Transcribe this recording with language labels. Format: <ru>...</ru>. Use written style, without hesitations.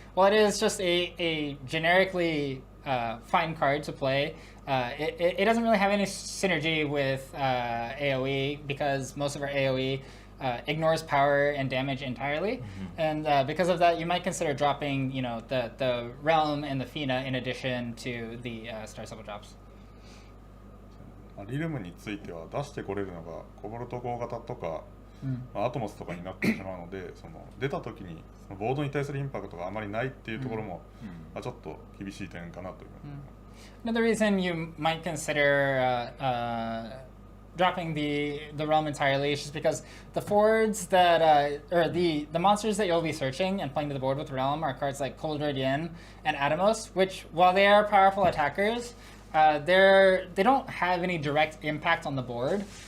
<en>While it is just a generically fine card to play, it doesn't really have any synergy with AoE because most of our AoE ignores power and damage entirely. And because of that, you might consider dropping the Realm and the Fina in addition to the Star Sibyl drops.</en> <ja>リルムについては出してこれるのがコボルト号型とか、アトモスとかになってしまうので、その出た時にそのボードに対するインパクトがあまりないっていうところも、ちょっと厳しい点かなと思います。</ja> <en>Another reason you might consider dropping the realm entirely is just because the forwards that or the monsters that you'll be searching and playing to the board with realm are cards like Cold Radiant and Atomos, which while they are powerful attackers, they don't have any direct impact on the board.</en>